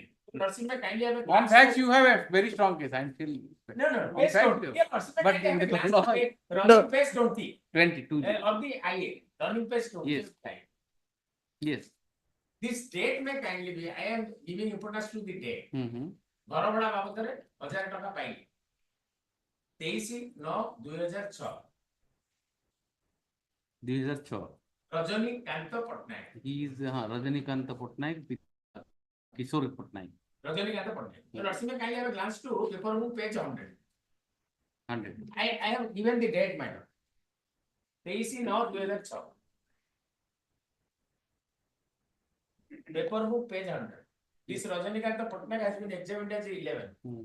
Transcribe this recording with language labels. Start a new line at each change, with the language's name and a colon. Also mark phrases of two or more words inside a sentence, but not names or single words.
English: One fact, you have a very strong case. I'm still. No. One fact, but in the law, running page 20. 22. Of the IA. Running page 20. Yes. Yes. This date may kindly be, I am giving importance to the date.
Odia: ଘରଭଡ଼ା ବାବଦରେ 1000 ଟଙ୍କା ପାଇଲି 23/9/2006 2006. ରଜନୀକାନ୍ତ ପଟ୍ଟନାୟକ
English: He is Rajanikanta Patnaik, Kishore Patnaik. ରଜନୀକାନ୍ତ ପଟ୍ଟନାୟକ so Narasimha kindly have a glance to paper book page 100. 100. I have given the date madam 23/9/2006 paper book page 100. This Rajanikanta Patnaik has been examined as 11.